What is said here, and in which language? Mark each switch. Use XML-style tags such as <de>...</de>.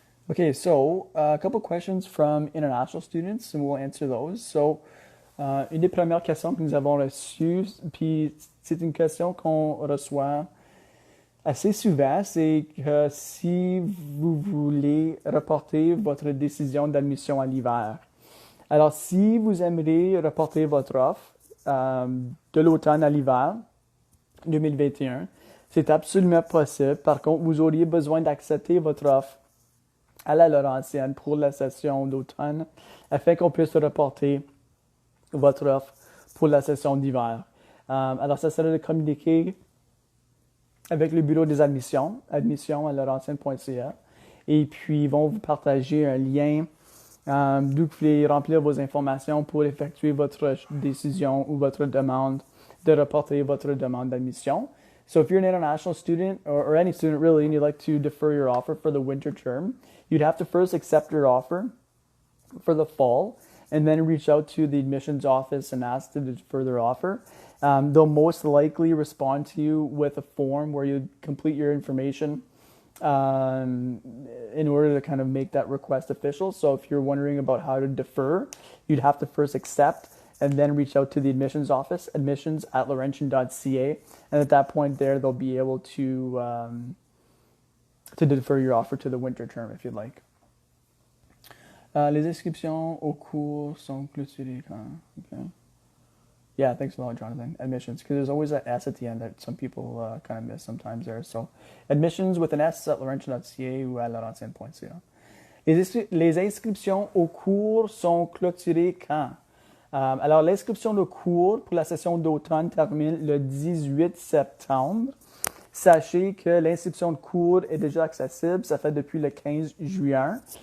<en>Okay, so a couple questions from international students, and we'll answer those.</en> <fr>So, une des premières questions que nous avons reçues, puis c'est une question qu'on reçoit assez souvent, c'est que si vous voulez reporter votre décision d'admission à l'hiver. Alors, si vous aimeriez reporter votre offre de l'automne à l'hiver 2021, c'est absolument possible. Par contre, vous auriez besoin d'accepter votre offre à la Laurentienne pour la session d'automne afin qu'on puisse reporter votre offre pour la session d'hiver. Alors, ça serait de communiquer avec le bureau des admissions, admission@laurentienne.ca, et puis ils vont vous partager un lien d'où vous pouvez remplir vos informations pour effectuer votre décision ou votre demande de reporter votre demande d'admission.</fr> <en>So if you're an international student or any student really and you'd like to defer your offer for the winter term, you'd have to first accept your offer for the fall and then reach out to the admissions office and ask to defer their offer. They'll most likely respond to you with a form where you complete your information in order to kind of make that request official. So if you're wondering about how to defer, you'd have to first accept and then reach out to the admissions office, admissions@laurentian.ca, and at that point there, they'll be able to defer your offer to the winter term if you'd like.</en> <fr>Les inscriptions aux cours sont clôturées quand?</fr> <en>Okay. Yeah, thanks a lot, Jonathan. Admissions, because there's always that S at the end that some people kind of miss sometimes there. So, admissions with an S at laurentian.ca</en> <fr>ou à laurentian.ca. Les inscriptions aux cours sont clôturées quand? Alors, l'inscription de cours pour la session d'automne termine le 18 septembre. Sachez que l'inscription de cours est déjà accessible, ça fait depuis le 15 juin.</fr>